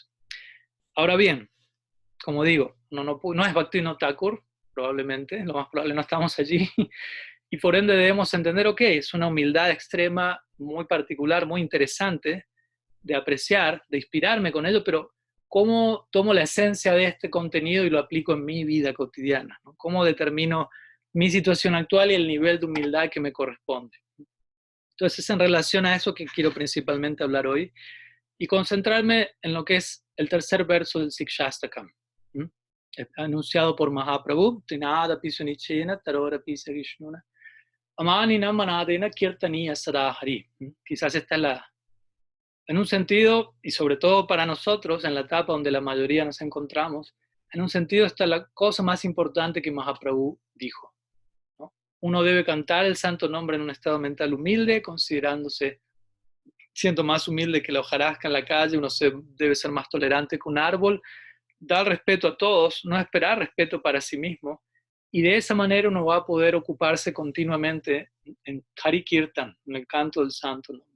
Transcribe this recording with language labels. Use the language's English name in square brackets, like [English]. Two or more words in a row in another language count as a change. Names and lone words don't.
[Spanish] Ahora bien, como digo, no es Bhaktivinoda Thakur, probablemente, lo más probable no estamos allí, y por ende debemos entender, ok, es una humildad extrema, muy particular, muy interesante, de apreciar, de inspirarme con ello, pero ¿cómo tomo la esencia de este contenido y lo aplico en mi vida cotidiana? ¿No? ¿Cómo determino mi situación actual y el nivel de humildad que me corresponde? Entonces es en relación a eso que quiero principalmente hablar hoy y concentrarme en lo que es el tercer verso del Sikshastakam, anunciado por Mahaprabhu, [Sanskrit] तृणाद पिसुनिचेन, तरोर पिस विष्णुना, अमानिना मानदेन कीर्तनीय सदाहरि. [Spanish] Quizás esta es en un sentido, y sobre todo para nosotros, en la etapa donde la mayoría nos encontramos, en un sentido esta es la cosa más importante que Mahaprabhu dijo, ¿no? Uno debe cantar el santo nombre en un estado mental humilde, considerándose siento más humilde que la hojarasca en la calle, uno debe ser más tolerante que un árbol, dar respeto a todos, no esperar respeto para sí mismo, y de esa manera uno va a poder ocuparse continuamente en [Sanskrit] हरि कीर्तन, [Spanish] en el canto del santo nombre.